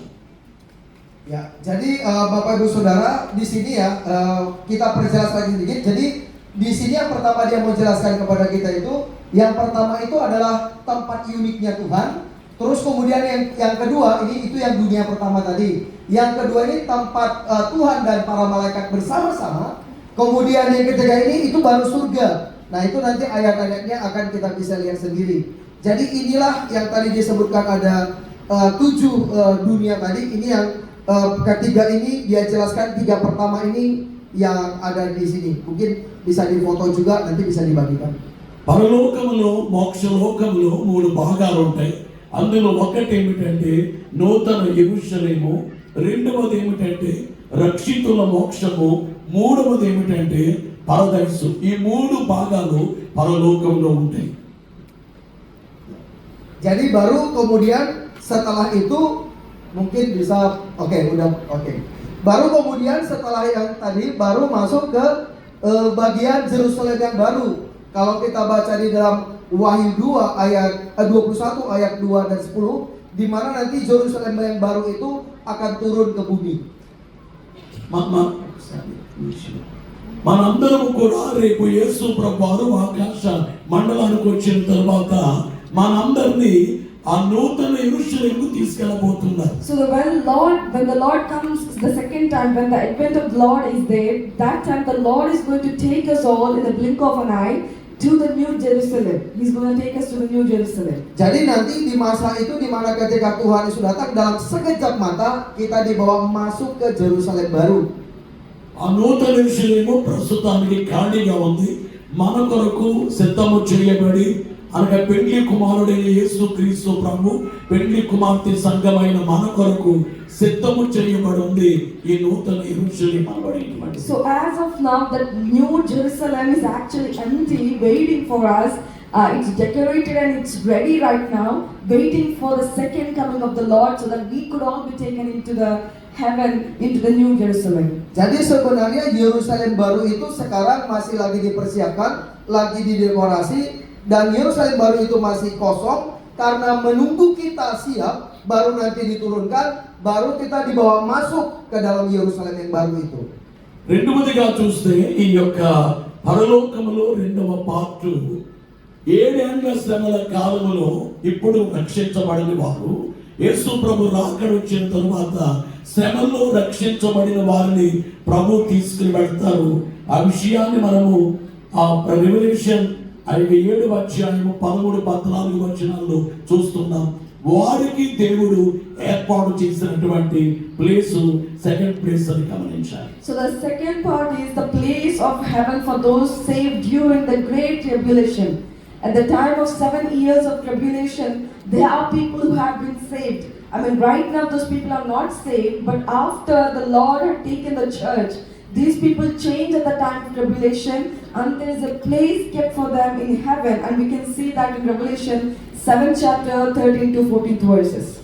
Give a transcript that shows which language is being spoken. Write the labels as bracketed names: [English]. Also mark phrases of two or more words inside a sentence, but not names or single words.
[Indonesian] Ya, jadi Bapak Ibu Saudara, di sini ya kita perjelas lagi sedikit. Jadi di sini yang pertama dia mau jelaskan kepada kita itu, yang pertama itu adalah tempat uniknya Tuhan. Terus kemudian yang kedua itu yang dunia pertama tadi. Yang kedua ini tempat Tuhan dan para malaikat bersama-sama. Kemudian yang ketiga ini itu baru surga. Nah itu nanti ayat-ayatnya akan kita bisa lihat sendiri. Jadi inilah yang tadi disebutkan ada 7 dunia tadi. Ini yang ketiga ini dia jelaskan, 3 pertama ini yang ada di sini. Mungkin bisa difoto juga, nanti bisa dibagikan. [Telugu] పరలోకములో మోక్షలోకములో 3 భాగాలు ఉంటాయి. అందులో ఒకటి ఏమిటంటే నూతన యెరూషలేము, రెండవది ఏమిటంటే రక్షితుల మోక్షము, మూడవది ఏమిటంటే పరదైసు. ఈ 3 భాగాలు పరలోకంలో ఉంటాయి. [Indonesian] Jadi baru kemudian setelah itu mungkin bisa oke. Baru kemudian setelah yang tadi baru masuk ke bagian Yerusalem yang baru. Kalau kita baca di dalam Wahyu 2 ayat 21 ayat 2 dan 10, di mana nanti Yerusalem yang baru itu akan turun ke bumi. [Telugu] మనందరము కూడా రేపు యేసు ప్రభువారు ఆకాశ మండలానికి వచ్చిన తర్వాత మనందరినీ ఆ నూతన యెరూషలేముకు తీసుకెళ్ళబోతున్నారు. [English] So when the Lord comes the second time, when the advent of the Lord is there, that time the Lord is going to take us all in the blink of an eye to the New Jerusalem. He's going to take us to the New Jerusalem. [Indonesian] Jadi nanti di masa itu di mana ketika Tuhan Yesus datang, dalam sekejap mata kita dibawa masuk ke Yerusalem baru. [Telugu] ఆ నూతన యెరూషలేము ప్రస్తుతానికి ఖాళీగా ఉంది. మన కొరకు సిద్ధము చేయబడి అనగా పెండ్లి కుమారుడైన యేసు క్రీస్తు ప్రభు పెండ్లి కుమార్తె సంఘమైన మన కొరకు సిద్ధము చేయబడి ఉంది ఈ నూతన యెరూషలేము అనబడేటువంటి. [English] So as of now, the New Jerusalem is actually empty, waiting for us. It's decorated and it's ready right now, waiting for the second coming of the Lord, so that we could all be taken into the heaven, into the New Jerusalem. [Indonesian] Jadi sebenarnya Yerusalem baru itu sekarang masih lagi dipersiapkan, lagi didekorasi, dan Yerusalem baru itu masih kosong karena menunggu kita siap, baru nanti diturunkan, baru kita dibawa masuk ke dalam Yerusalem yang baru itu. [Telugu] రెండవదిగా చూస్తే ఈ యొక్క పరలోకములో రెండవ పార్టు 7 ఏండ్ల శ్రమల కాలములో ఇప్పుడు రక్షించబడిన వారు యేసు ప్రభు రాకడ వచ్చిన తరువాత శ్రమల్లో రక్షించబడిన వారిని ప్రభు తీసుకుని వెళ్తారు. ఆ విషయాన్ని మనము ఆ రెవల్యూషన్ 7వ అధ్యాయము 13-14 వచనాల్లో చూస్తున్నాం. వారికి దేవుడు ఏర్పాటు చేసినటువంటి [English] place second place [Telugu] అని గమనించాలి. [English] So the second part is the place of heaven for those saved during the great tribulation. At the time of 7 years of tribulation, there are people who have been saved. I mean, right now those people are not saved, but after the Lord had taken the church, these people changed at the time of tribulation, and there is a place kept for them in heaven, and we can see that in Revelation 7 chapter 13-14 verses.